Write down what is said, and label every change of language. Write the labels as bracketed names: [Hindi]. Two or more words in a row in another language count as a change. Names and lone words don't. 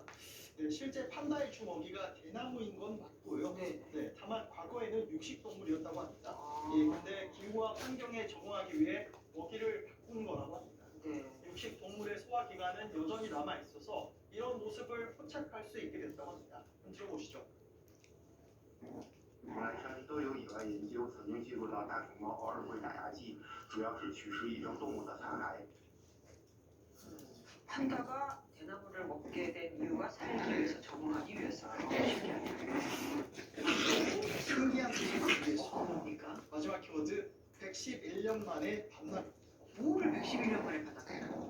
[Korean] 네, 실제 판다의 주 먹이가 대나무인 건 맞고요. 네. 네, 다만 과거에는 육식 동물이었다고 합니다. 아, 예, 근데 기후와 환경에 적응하기 위해 먹이를 바꾼 거라고 합니다. 네. 육식 동물의 소화 기관은 여전히 남아 있어서 이런 모습을 포착할 수 있게 됐다고 합니다. 한번 들어보시죠. [Chinese] 古兰山都有野外研究曾经记录到大熊猫偶尔会打牙祭，主要是取食野生动物的残骸。 [Korean] 판다가 대나무를 먹게 된 이유가 살기 위해서 적응하기 위해서라고 신기합니다. 신기한 소식이 있습니다. 뭡니까? 마지막 키워드 111년 만에 반납. 뭐를 111년 만에 받았나요?